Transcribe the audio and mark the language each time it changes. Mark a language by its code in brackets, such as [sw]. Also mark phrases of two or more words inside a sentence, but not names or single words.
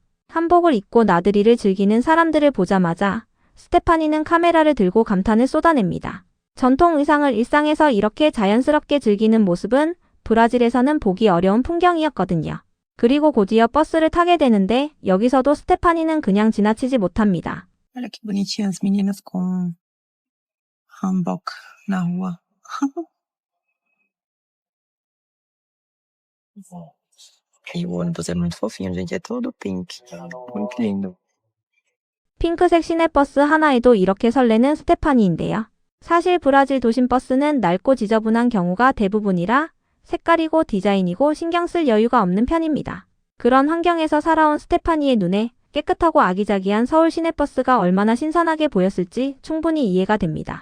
[ko] 한복을 입고 나들이를 즐기는 사람들을 보자마자 스테파니는 카메라를 들고 감탄을 쏟아냅니다. 전통 의상을 일상에서 이렇게 자연스럽게 즐기는 mo습은 브라질에서는 보기 어려운 풍경이었거든요. 그리고 곧이어 버스를 타게 되는데 여기서도 스테파니는 그냥 지나치지 못합니다. [pt] Olha que bonitinhas as meninas com hanbok na rua. E o ônibus é muito fofinho, gente. É todo pink. Muito lindo. [ko] 핑크색 시내버스 하나에도 이렇게 설레는 스테파니인데요. 사실 브라질 도심 버스는 낡고 지저분한 경우가 대부분이라 색깔이고 디자인이고 신경 쓸 여유가 없는 편입니다. 그런 환경에서 살아온 스테파니의 눈에 깨끗하고 아기자기한 서울 시내버스가 얼마나 신선하게 보였을지 충분히 이해가 됩니다.